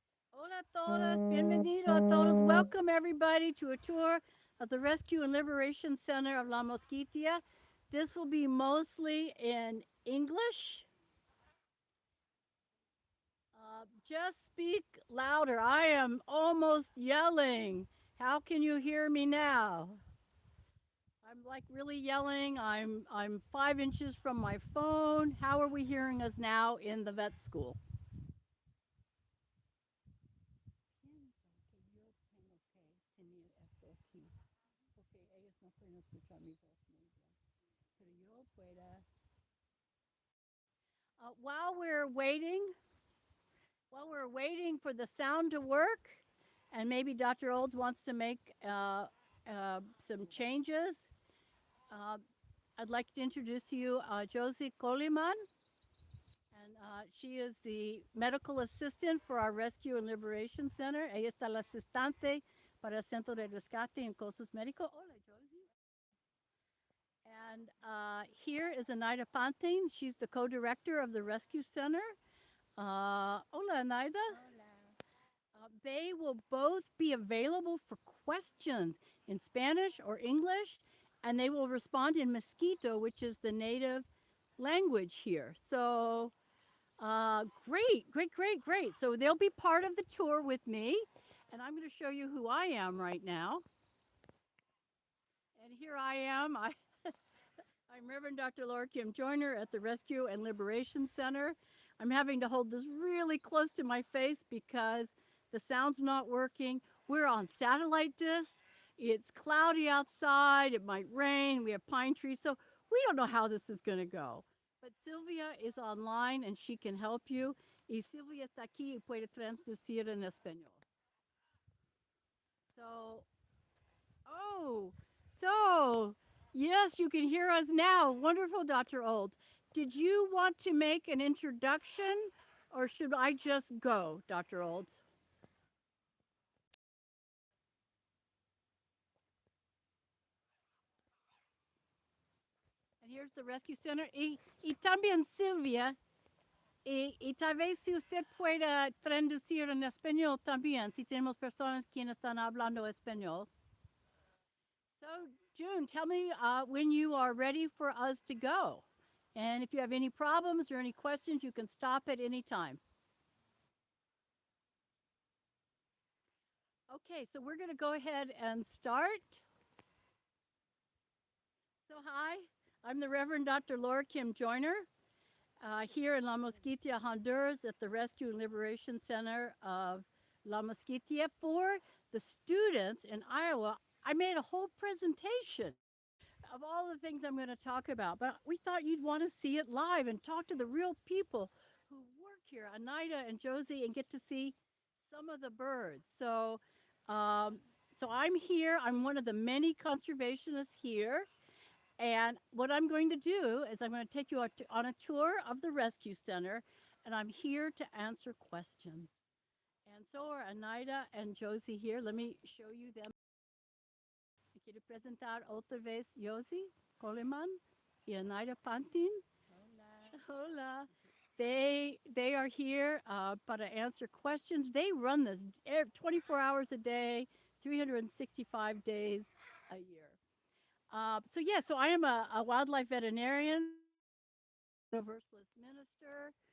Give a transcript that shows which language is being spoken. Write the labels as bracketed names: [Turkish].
[Spanish] Hola a todos, bienvenido a todos. [English] Welcome everybody to a tour of the Rescue and Liberation Center of La Moskitia. This will be mostly in English. Just speak louder. I am almost yelling. How can you hear me now? I'm like really yelling. I'm 5 inches from my phone. How are we hearing us now in the vet school? [Spanish] Pienso que yo tengo que tener esto aquí, porque ellos no pueden escuchar mi voz muy bien. Pero yo pueda. [English] While we're waiting for the sound to work, and maybe Dr. Olds wants to make some changes, uh, I'd like to introduce to you Joysi Coleman, and she is the medical assistant for our Rescue and Liberation Center. [Spanish] Ella está la asistente para el Centro de Rescate en Cosas Médicos. Hola, [English] Joysi. And here is Anayda Pantin. She's the co-director of the Rescue Center. [Spanish] Hola, [English] Anayda. They will both be available for questions in Spanish or English, and they will respond in Mosquito, which is the native language here. So, great, great, great, great. So, they'll be part of the tour with me, and I'm going to show you who I am right now. And here I am. I'm Reverend Dr. LoraKim Joyner at the Rescue and Liberation Center. I'm having to hold this really close to my face because the sound's not working. We're on satellite disc. It's cloudy outside. It might rain. We have pine trees. So we don't know how this is going to go. But Sylvia is online and she can help you. [Spanish] Y Sylvia está aquí y puede traducir en español. [English] So, oh, so yes, you can hear us now. Wonderful, Dr. Old. Did you want to make an introduction or should I just go, Dr. Olds? And here's the rescue center. [Spanish] Y también Silvia, y tal vez si usted pueda traducir en español también, si tenemos personas que están hablando español. [English] So, June, tell me when you are ready for us to go. And if you have any problems or any questions, you can stop at any time. Okay, so we're going to go ahead and start. So, hi, I'm the Reverend Dr. LoraKim Joyner here in La Moskitia, Honduras, at the Rescue and Liberation Center of La Moskitia. For the students in Iowa, I made a whole presentation of all the things I'm going to talk about, but we thought you'd want to see it live and talk to the real people who work here, Anayda and Joysi, and get to see some of the birds. So I'm here. I'm one of the many conservationists here. And what I'm going to do is I'm going to take you on a tour of the rescue center, and I'm here to answer questions. And so are Anayda and Joysi here. Let me show you them. [Spanish] Quiero presentar otra vez Joysi Coleman y Anayda Pantin. Hola. [English] They are here [Spanish] para [English] answer questions. They run this 24 hours a day, 365 days a year. So I am a wildlife veterinarian, universalist minister.